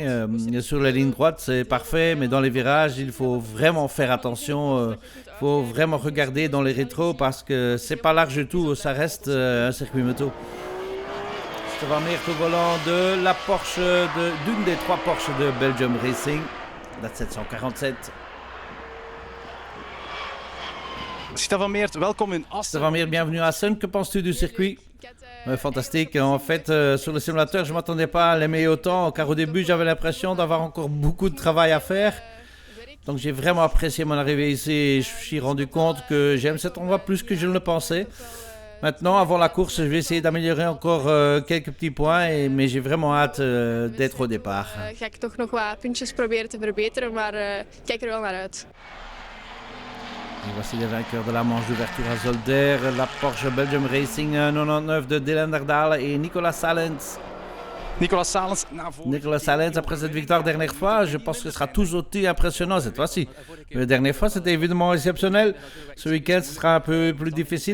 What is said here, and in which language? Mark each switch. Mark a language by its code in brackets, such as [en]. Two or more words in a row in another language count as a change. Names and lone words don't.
[fr] Sur la ligne droite c'est parfait, mais dans les virages il faut vraiment faire attention, il faut vraiment regarder dans les rétros parce que c'est pas large du tout, ça reste un circuit moto. Stefan Meert au volant de la Porsche, d'une des 3 Porsche de Belgium Racing, la 747. [nl] Stefan Meert, welkom in Assen. [fr] Stefan Meert, bienvenue à Assen. Que penses-tu du circuit? Fantastique. En fait, sur le simulateur, je ne m'attendais pas à l'aimer autant, car au début, j'avais l'impression d'avoir encore beaucoup de travail à faire. Donc, j'ai vraiment apprécié mon arrivée ici et je me suis rendu compte que j'aime cet endroit plus que je ne le pensais. Maintenant, avant la course, je vais essayer d'améliorer encore quelques petits points, mais j'ai vraiment hâte d'être au départ. [nl] Ga ik toch nog wat puntjes proberen te verbeteren, maar kijk er wel naar uit. [fr] Et voici les vainqueurs de la manche d'ouverture à Zolder, la Porsche Belgium Racing 99 de Dylan Derdalen et Nicolas Salens. Nicolas Salens. Nicolas Salens, après cette victoire dernière fois, je pense que ce sera tout aussi impressionnant cette fois-ci. La dernière fois, c'était évidemment exceptionnel. Ce week-end, ce sera un peu plus difficile.